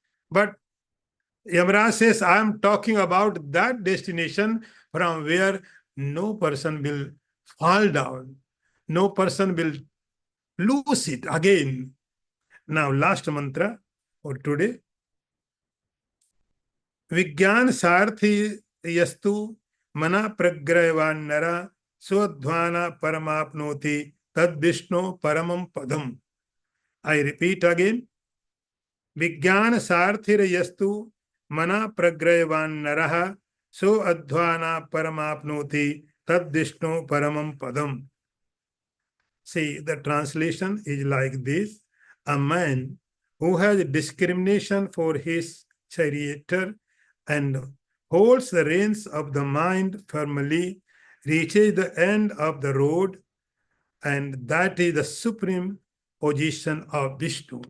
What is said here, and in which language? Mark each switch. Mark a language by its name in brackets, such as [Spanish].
[English] But Yamaraj says, I am talking about that destination from where no person will fall down. No person will lose it again. Now, last mantra for today. [Sanskrit] विज्ञान सारथी यस्तु मना प्रग्रहवान नरा स्वध्वाना परमाप्नोति तद विष्णु परमं पदम. [English] I repeat again. [Sanskrit] विज्ञान सारथिर यस्तु मना प्रग्रहवान नरः सो अध्वाना परमाप्नोति तद विष्णु परमं पदम. [English] See, the translation is like this. A man who has discrimination for his charioteer and holds the reins of the mind firmly reaches the end of the road, and that is the supreme position of Vishnu.